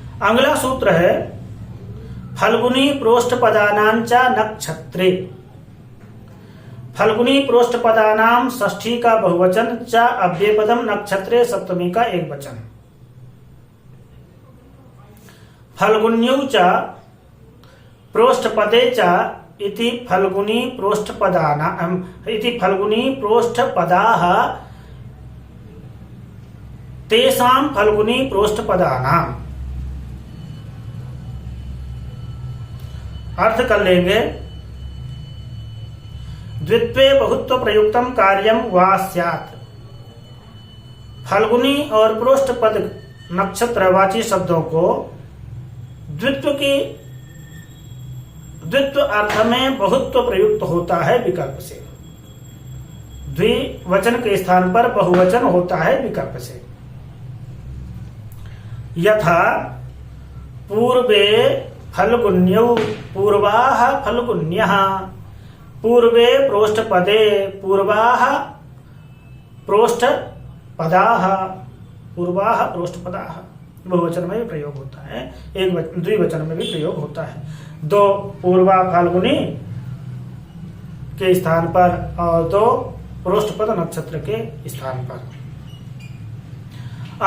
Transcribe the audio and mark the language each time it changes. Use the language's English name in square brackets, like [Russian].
[Hindi] अगला सूत्र है [Sanskrit] फल्गुनी प्रोष्ठपदानां च नक्षत्रे। [Hindi] फल्गुनी प्रोष्ठपदानां षष्ठी का बहुवचन, च अव्ययपदम, नक्षत्रे सप्तमी का एक वचन। [Sanskrit] फल्गुन्यौ च प्रोष्ठपदे च इति फल्गुनी प्रोष्ठपदानां इति फल्गुनी प्रोष्ठपदाः तेषां फल्गुनी प्रोष्ठपदानां। [Hindi] अर्थ कर लेंगे, [Sanskrit] द्वित्वे बहुत्व प्रयुक्तम कार्यम वा स्यात्। [Hindi] फल्गुनी और प्रोष्ठपद नक्षत्रवाची शब्दों को द्वित्व अर्थ में बहुत्व प्रयुक्त होता है विकल्प से। द्विवचन के स्थान पर बहुवचन होता है विकल्प से। [Sanskrit] यथा पूर्वे फल्गुन्यौ, पूर्वाः फल्गुन्यः। पूर्वे प्रोष्ठपदे पूर्वाः प्रोष्ठपदाः पूर्वाः प्रोष्ठपदाः [Hindi] बहुवचन में भी प्रयोग होता है, एक द्विवचन में भी प्रयोग होता है। दो पूर्वा फाल्गुनी के स्थान पर और दो प्रोष्ठपद नक्षत्र के स्थान पर।